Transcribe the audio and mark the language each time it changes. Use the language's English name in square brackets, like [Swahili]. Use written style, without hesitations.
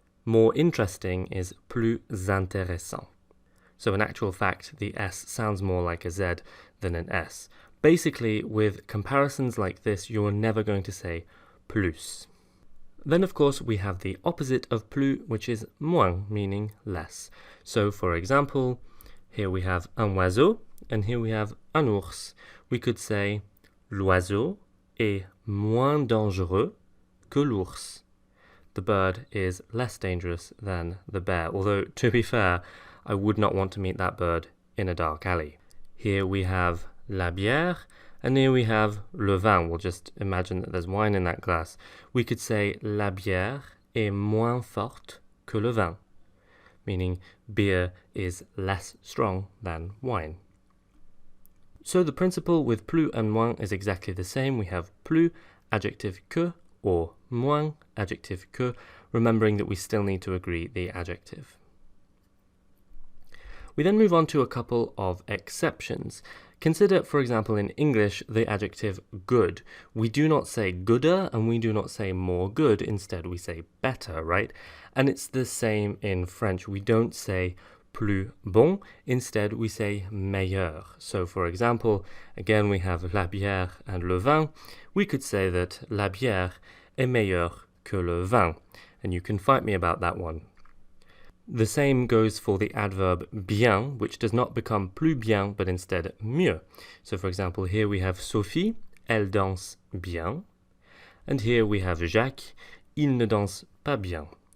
[English] More interesting is plus intéressant. So in actual fact, the S sounds more like a Z than an S. Basically, with comparisons like this, you're never going to say plus. Then, of course, we have the opposite of plus, which is moins, meaning less. So, for example, here we have un oiseau, and here we have un ours. [French] We could say l'oiseau est moins dangereux que l'ours. [English] The bird is less dangerous than the bear, although, to be fair, I would not want to meet that bird in a dark alley. Here we have la bière, and here we have le vin. We'll just imagine that there's wine in that glass. We could say la bière est moins forte que le vin, meaning beer is less strong than wine. So the principle with plus and moins is exactly the same. We have plus, adjective que, or moins, adjective que, remembering that we still need to agree the adjective. We then move on to a couple of exceptions. Consider, for example, in English, the adjective good. We do not say gooder and we do not say more good. Instead, we say better, right? And it's the same in French. We don't say plus bon. Instead, we say meilleur. So, for example, again, we have la bière and le vin. [French] We could say that la bière est meilleure que le vin. [English] And you can fight me about that one. The same goes for the adverb bien, which does not become plus bien, but instead mieux. So for example, here we have Sophie, elle danse bien. [French] And here we have Jacques, il ne danse pas bien.